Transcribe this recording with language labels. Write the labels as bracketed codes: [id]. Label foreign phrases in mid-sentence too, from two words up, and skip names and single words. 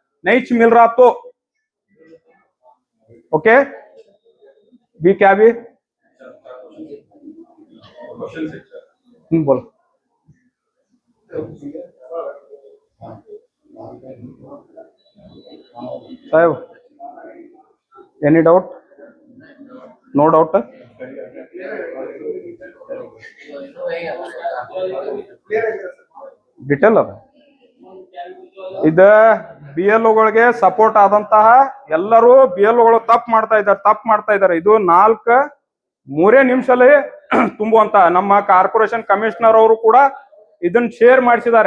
[hi] नहीं मिल रहा तो ओके भी क्या भी बोलो साहब, [en] any doubt? no doubt? [kn] ಡಿಟೇಲ್ ಅದ ಇದ BLOಗಳಿಗೆ ಸಪೋರ್ಟ್ ಆದಂತಹ ಎಲ್ಲರೂ BLOಗಳು ತಪ್ಪು ಮಾಡ್ತಾ ಇದ್ದಾರೆ ಇದು 3 ನಿಮಿಷದಲ್ಲಿ ತುಂಬುವಂತ ನಮ್ಮ [en] corporation commissioner [kn] ಅವರು ಕೂಡ ಇದನ್ನ ಶೇರ್ ಮಾಡಿಸಿದ್ದಾರೆ।